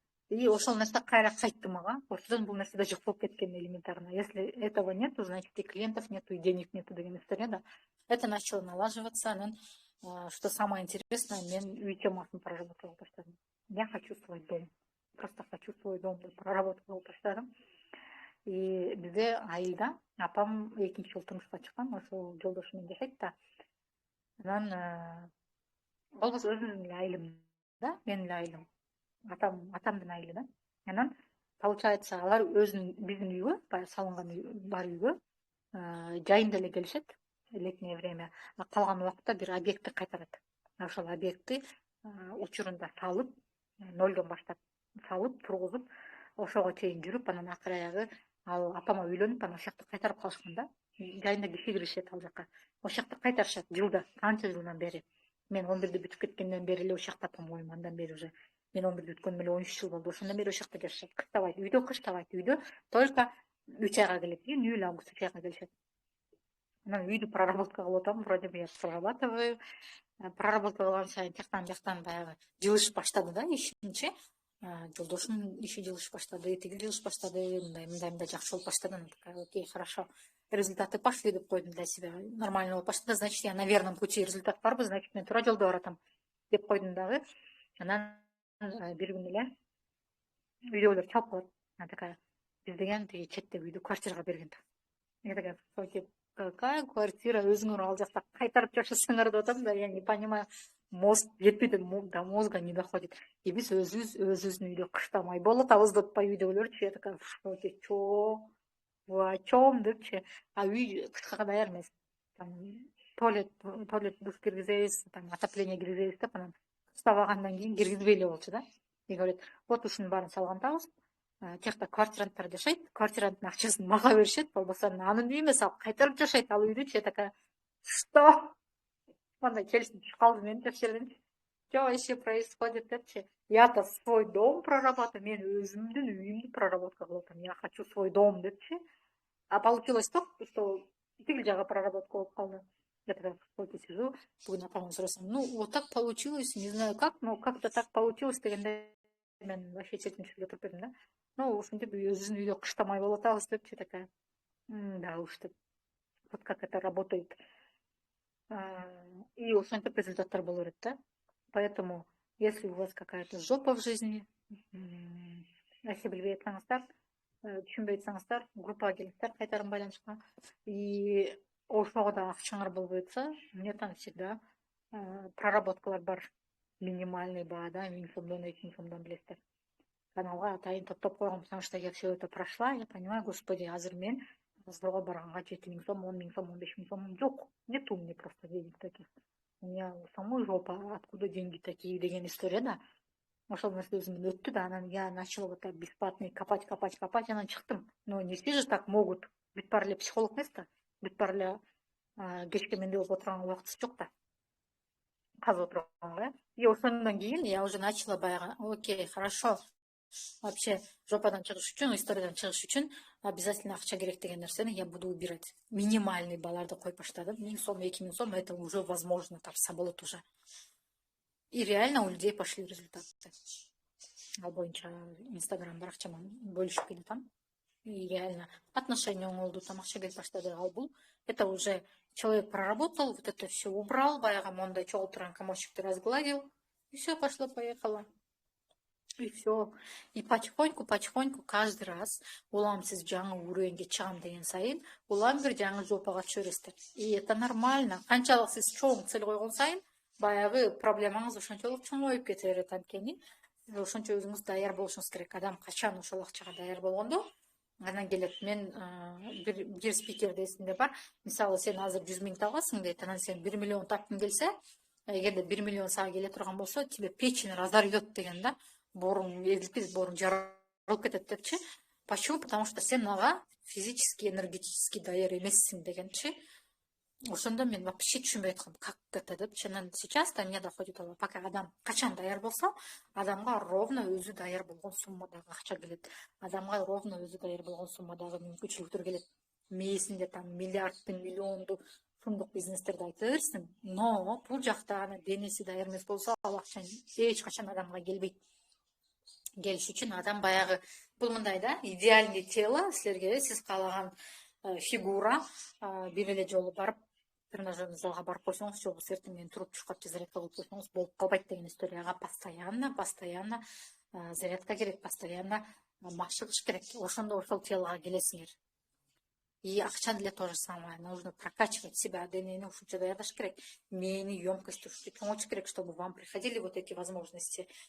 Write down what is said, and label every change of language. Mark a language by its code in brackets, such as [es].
[ky] И ошол нерсе кайра кайтты мага. Ошондон бул нерсе да жок болуп кеткен элементарно. [ru] Если этого нету, значит и клиентов нету, и денег нету [ky] деген история, да. [ru] Это начало налаживаться. [ky] Анан, [ru] что самое интересное, [ky] мен үй темасын проработка кылып баштадым. [ru] Я хочу свой дом. Просто хочу свой дом [ky] деп проработка кылып баштадым. И бизде айылда апам экинчи жолу турмушка чыккан, ошол жолдошу менен жашайт да. Анан болбосо өзүмдүн эле айылым да, менин эле айылым. Атамдын айылы да. Анан получается, алар биздин үйгө, баягы салынган бар үйгө жайында эле келишет летнее время, а калган убакытта бир объектти кайтарат. Ошол объектти учурунда салып, нолдон баштап салып, тургузуп, ошого чейин жүрүп, анан акыры аягы ал апама үйлөнүп, анан ошол жакты кайтарып калышкан да. Жайында киши киришет ал жака. Ошол жакты кайтарышат жылда, канча жылдан бери. Мен 11-ди бүтүп кеткенден бери эле ошол жакта по-моему, андан бери уже мен 11-ди бүткөнүмө эле 13 жыл болду. Ошондон бери ошол жакта жашашат. Кыштабайт, үйдө кыштабайт, үйдө только 3 айга келет. Июль, август 3 айга келишет. Анан үйдү проработка кылып атам, [ru] вроде бы я прорабатываю. [ky] Проработка кылган сайын тияктан бияктан баягы жылышып баштады да ишимчи. Жолдошумдун иши жылышып баштады, тиги жылышып баштады, мындай жакшы болуп баштады. [ru] Анан такая, окей, хорошо. Результаты пошли [ky] деп койдум [ru] для себя. [ky] Нормально болуп баштады, [ru] значит, я на верном пути, [ky] результат барбы, значит, мен туура жолдо баратам деп койдум дагы. Анан бир күнү эле үйдө ойлоп чалып калат. [ru] Она такая, [ky] биз деген тиги четтеги үйдү квартирага берген да. [ru] Я такая, какая квартира, [ky] өзүңөр ал жакта кайтарып жашасаңар деп атам да, [ru] я не понимаю, [ky] мозг жетпейт, [ru] до мозга не доходит. [ky] И биз өзүбүздүн үйдө кыштамай болот атабыз деп атпайбы үйдө ойлорчу. [ru] Я такая, в шоке, чё, вы о чём [ky] депчи. А үй кышка даяр эмес. Там туалет душ киргизебиз, там отопление киргизебиз деп анан кыштабагандан кийин киргизбей эле болчу да. [ru] И говорит, вот [ky] ушунун баарын салгантабыз. Тиякта квартиранттар жашайт, квартиранттын акчасын мага беришет, болбосо анын үйү эмес, ал кайтарып жашайт ал үйдүчү. [ru] Я такая, что? [ky] Мындай келишим түшүп калды менин жок жерденчи. [ru] Что вообще происходит депчи. Я-то свой дом прорабатываю, [ky] мен өзүмдүн үйүмдү проработка кылып атам. [ru] Я хочу свой дом депчи. А получилось то, что [ky] тиги жагы проработка болуп калды. [ru] Я тогда в сижу, [ky] бүгүн апама сурасам, [ru] ну вот так получилось, не знаю как, но как-то так получилось [ky] дегенде мен вообще четинчи эле туруп бердим да. Ну, ушинтип өзүбүздүн үйдө кыштамай болуп атабыз депчи. [ru] Такая, да уж [ky] деп, [ru] вот как это работает. [ky] И ошентип результаттар боло берет да. [ru] Поэтому, если у вас какая-то жопа в жизни, [ky] нерсе билбей атсаңыздар, түшүнбөй атсаңыздар, группага келиңиздер, кайтарым байланышка. И ошого да акчаңар болбой атса, [ru] мне там всегда [ky] проработкалар бар. Минимальный баада 1000 сомдон, 2000 сомдон билесиздер. Каналга атайын топтоп койгом, [ru] потому что я все это прошла, я понимаю, господи, [ky] азыр мен сборго барганга 7000 сом, 10 000 сом, 15 000 сом жок. [ru] Нет у меня просто денег таких. У меня самой жопа, откуда деньги такие [ky] деген история, да. Ошол нерсе өзүмдөн өттү да, анан [ru] я начала вот так бесплатно копать, [ky] анан чыктым. [ru] Но не все же так могут. [ky] Бүт баары эле психолог эмес да. Бүт баары эле кечке менде болуп отурган убактысы жок да. Казып отурганга. И ошондон кийин [ru] я уже начала баягы, окей, хорошо. [ky] Вообще жопадан чыгыш үчүн, историядан чыгыш үчүн обязательно акча керек деген нерсени [ru] я буду убирать. [ky] Минимальный балларды коюп баштадым. [ru] 1000 сом, 2000 сом, это уже возможно, [ky] тапса болот [ru] уже. И реально у людей пошли результаты. [ky] Ал боюнча Инстаграм баракчаман бөлүшүп келатам. И реально отношения оңолду, там акча келип баштады. [ru] Ал бул это уже человек проработал, вот это все убрал, [ky] баягы мондай чогултурган [ru] комочекти разгладил, и все пошло-поехало. И все. [ky] И потихоньку каждый раз улам сиз жаңы уровеньге чыгам деген сайын улам бир жаңы жопага түшөрүсүздөр. [ru] И это нормально. [ky] Канчалык сиз чоң цель койгон сайын баягы проблемаңыз ошончолук чоңоюп кете берет анткени сиз ошончо өзүңүз даяр болушуңуз керек. Адам качан ошол акчага даяр болгондо анан келет. Мен бир спикерде эсимде бар. Мисалы сен азыр 100 000 табасың дейт, анан сен 1 миллион тапкың келсе, эгерде 1 миллион сага келе турган болсо, [ru] тебе печень разорвет [ky] деген да. Борун элпиз, борун жарылып кетет депчи. [ru] Почему? Потому что [ky] сен ага физически, энергетически даяр эмессиң дегенчи. Ошондо мен вообще түшүнбөй аткам, [ru] как это [ky] депчи. [ru] Анан сейчас до меня доходит, [ky] пока адам качан даяр болсо, адамга ровно өзү даяр болгон суммадагы акча келет. Адамга ровно өзү даяр болгон суммадагы мүмкүнчүлүктөр келет. Мээсинде там миллиардды, миллионду сумдук бизнестерди айта берсин, но бул жакта анан денеси даяр эмес болсо, ал акча эч качан адамга келбейт. Келиш үчүн адам баягы бул мындай да, идеальный тело силерге сиз каалаган фигура бир эле жолу барып тренажерный залга барып койсоңуз, же болбосо эртең менен туруп чуркап же зарядка кылып койсоңуз болуп калбайт деген историяга постоянно зарядка керек, постоянно машыгыш керек. Ошондо ошол телога келесиңер. [ru] И [ky] акча деле [ru] то же самое. Нужно прокачивать себя, [ky] денени ушунча даярдаш керек. Мээни емкость ушунча чоңойтуш керек, [ru] чтобы вам приходили вот эти возможности.